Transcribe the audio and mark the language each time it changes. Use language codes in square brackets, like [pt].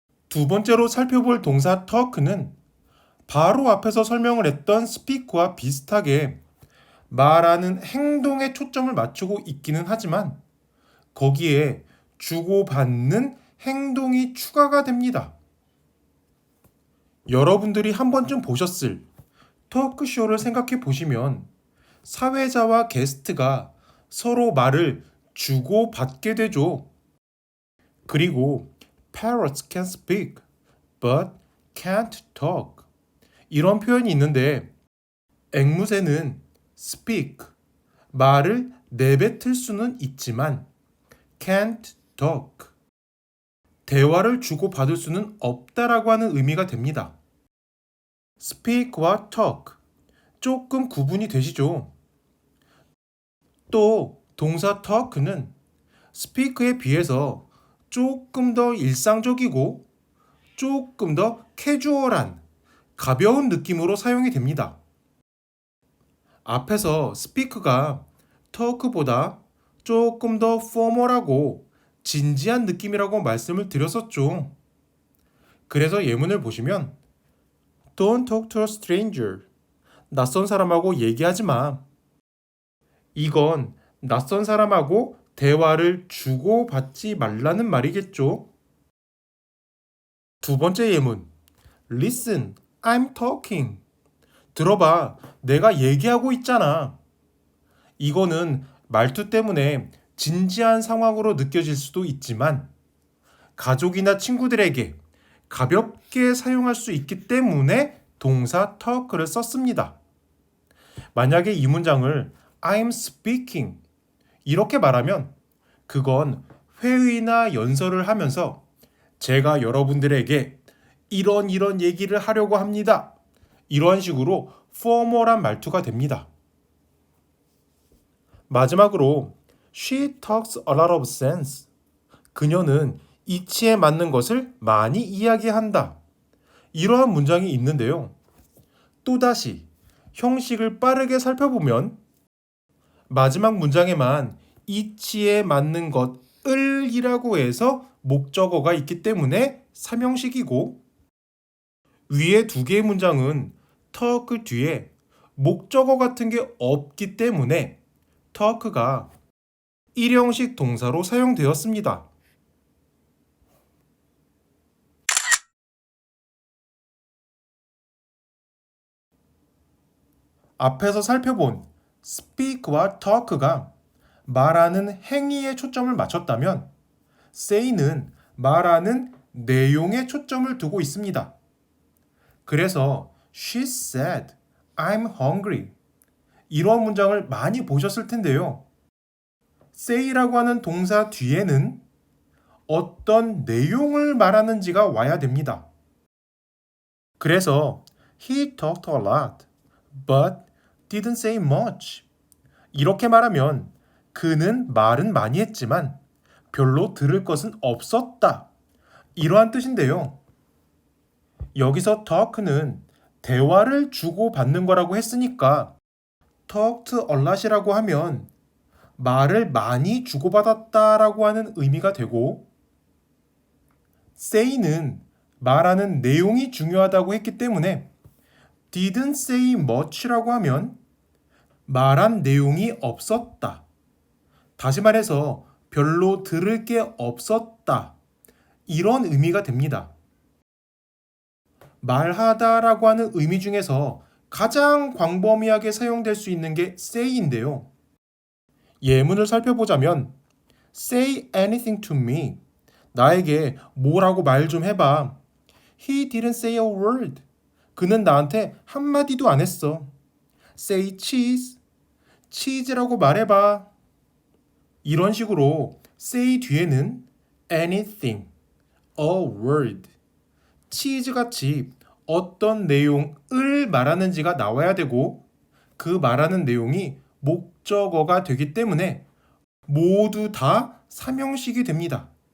[ko] 두 번째로 살펴볼 동사 talk는 바로 앞에서 설명을 했던 speak와 비슷하게 말하는 행동에 초점을 맞추고 있기는 하지만 거기에 주고받는 행동이 추가가 됩니다. 여러분들이 한 번쯤 보셨을 토크쇼를 생각해 보시면 사회자와 게스트가 서로 말을 주고받게 되죠. [en] 그리고 Parrots can speak, but can't talk. [ko] 이런 표현이 있는데 앵무새는 speak, 말을 내뱉을 수는 있지만 [en] can't talk, [ko] 대화를 주고받을 수는 없다라고 하는 의미가 됩니다. speak와 talk, 조금 구분이 되시죠? 또 동사 talk는 speak에 비해서 조금 더 일상적이고 조금 더 캐주얼한 가벼운 느낌으로 사용이 됩니다. 앞에서 speak가 talk보다 조금 더 포멀하고 진지한 느낌이라고 말씀을 드렸었죠. 그래서 예문을 보시면 [en] Don't talk to a stranger. [ko] 낯선 사람하고 얘기하지 마. 이건 낯선 사람하고 대화를 주고받지 말라는 말이겠죠. 두 번째 예문. [en] Listen, I'm talking. [ko] 들어봐, 내가 얘기하고 있잖아. 이거는 말투 때문에 진지한 상황으로 느껴질 수도 있지만 가족이나 친구들에게 가볍게 사용할 수 있기 때문에 동사 talk를 썼습니다. 만약에 이 문장을 [en] I'm speaking [ko] 이렇게 말하면 그건 회의나 연설을 하면서 제가 여러분들에게 이런 얘기를 하려고 합니다. 이런 식으로 포멀한 말투가 됩니다. 마지막으로 [en] She talks a lot of sense. [ko] 그녀는 이치에 맞는 것을 많이 이야기한다. 이러한 문장이 있는데요. 또다시 형식을 빠르게 살펴보면 마지막 문장에만 이치에 맞는 것을 이라고 해서 목적어가 있기 때문에 삼형식이고 위에 두 개의 문장은 talk 뒤에 목적어 같은 게 없기 때문에 talk가 일형식 동사로 사용되었습니다. 앞에서 살펴본 speak와 talk가 말하는 행위에 초점을 맞췄다면 say는 말하는 내용에 초점을 두고 있습니다. 그래서 [en] She said, I'm hungry. [ko] 이런 문장을 많이 보셨을 텐데요. say라고 하는 동사 뒤에는 어떤 내용을 말하는지가 와야 됩니다. [en] 그래서 He talked a lot, but didn't say much. [ko] 이렇게 말하면 그는 말은 많이 했지만 별로 들을 것은 없었다. 이러한 뜻인데요. 여기서 talk는 대화를 주고받는 거라고 했으니까 [en] talked a lot [ko] 이라고 하면 말을 많이 주고받았다라고 하는 의미가 되고 say는 말하는 내용이 중요하다고 했기 때문에 [en] didn't say much [ko] 라고 하면 말한 내용이 없었다. 다시 말해서 별로 들을 게 없었다. 이런 의미가 됩니다. 말하다라고 하는 의미 중에서 가장 광범위하게 사용될 수 있는 게 say인데요. 예문을 살펴보자면 [en] say anything to me. [ko] 나에게 뭐라고 말 좀 해봐. [en] He didn't say a word. [ko] 그는 나한테 한마디도 안 했어. [en] Say cheese. [ko] 치즈라고 말해봐. 이런 식으로 say 뒤에는 anything, a word, 치즈같이 어떤 내용을 말하는지가 나와야 되고 그 말하는 내용이 목적어가 되기 때문에 모두 다 삼형식이 됩니다.